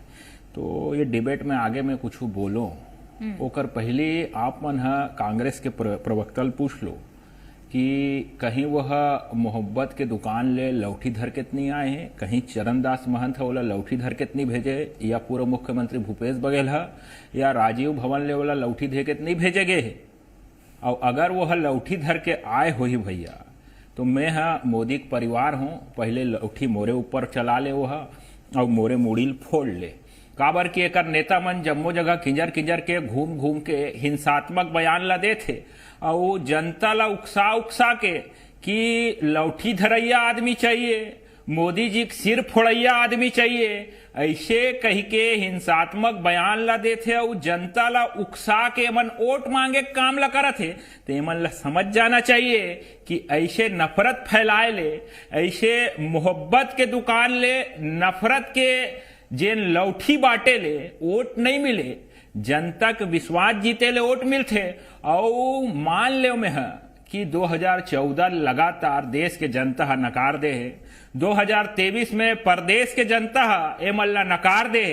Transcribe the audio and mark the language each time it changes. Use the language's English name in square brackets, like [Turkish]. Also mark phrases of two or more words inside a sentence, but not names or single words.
[Chhattisgarhi] तो ये डिबेट में आगे मैं कुछ बोलो ओकर पहले आप मन कांग्रेस के प्रवक्ता पूछ लो कि कहीं वह मोहब्बत के दुकान ले लौठी धर के नहीं आए हैं, कहीं चरणदास महंत है वाला लौठी धर के नहीं भेजे, या पूर्व मुख्यमंत्री भूपेश बघेल है या राजीव भवन ले वाला लौठी धर के नहीं भेजे गए है। और अगर वह लौठी धर के आए हो ही भैया तो मैं मोदी के परिवार हूँ, पहले लौठी मोरे ऊपर चला ले वह और मोरे मुड़ील फोड़ ले। काबर की एकर नेता मन जम्मो जगह किंजर किंजर के घूम घूम के हिंसात्मक बयान ला दे थे और जनता ला उकसा के कि लौठी धरैया आदमी चाहिए, मोदी जी सिर फोड़ैया आदमी चाहिए, ऐसे कही के हिंसात्मक बयान ला दे थे और जनता ला उकसा के मन वोट मांगे काम ला करत है। तो एमन ला समझ जाना चाहिए कि ऐसे नफरत फैलाए ले, ऐसे मोहब्बत के दुकान ले नफरत के जेन लौठी बाटे ले वोट नहीं मिले, जनता के विश्वास जीते ले वोट मिलते। और मान ले में है कि 2014 लगातार देश के जनता नकार दे है, 2023 में प्रदेश के जनता ए मल्ला नकार दे है।